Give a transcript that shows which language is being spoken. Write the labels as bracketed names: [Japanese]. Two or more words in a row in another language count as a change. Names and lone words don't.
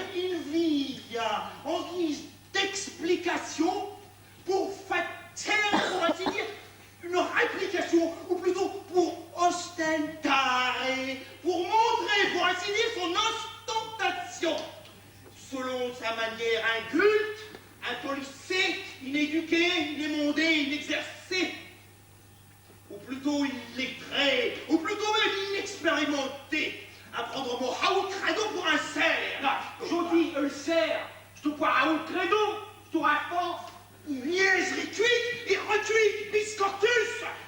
[French] inviglia, en guise d'explication, pour faire, pour ainsi dire, une réplication, ou plutôt pour ostentare, pour montrer, pour ainsi dire, son ostentation, selon sa manière inculte, impolicée, inéduquée, inémondée, inexercée, ou plutôt illettrée, ou plutôt même inexpérimentée, à prendre mon haut credo pour un cerf. Là, je dis un cerf. Je te crois à haut credo. Je te raconte. Niaiserie cuite et recuite, biscortus.